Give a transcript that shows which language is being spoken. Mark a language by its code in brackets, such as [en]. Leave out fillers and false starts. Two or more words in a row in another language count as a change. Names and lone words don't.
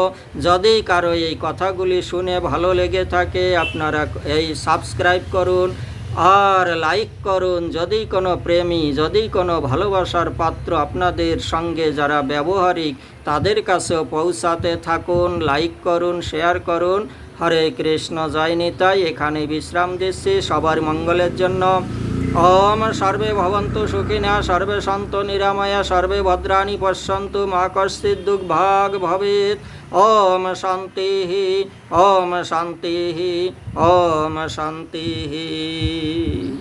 [bn] যদি কারো এই কথাগুলি শুনে ভালো লেগে থাকে আপনারা এই সাবস্ক্রাইব করুন আর লাইক করুন। যদি কোনো প্রেমী, যদি কোনো ভালোবাসার পাত্র আপনাদের সঙ্গে যারা ব্যবহারিক তাদের কাছেও পৌঁছাতে থাকুন, লাইক করুন, শেয়ার করুন। হরে কৃষ্ণ জয় নিতাই। এখানে বিশ্রাম দিচ্ছি সবার মঙ্গলের জন্য। [sa] ওম সর্বে ভবন্তু সুখিনঃ, সর্বে সন্তু নিরাময়া, সর্বে ভদ্রাণি পশ্যন্তু, মা কশ্চিৎ দুর্ভাগ ভবেৎ। ওম শান্তিঃ, ওম শান্তিঃ, ওম শান্তিঃ।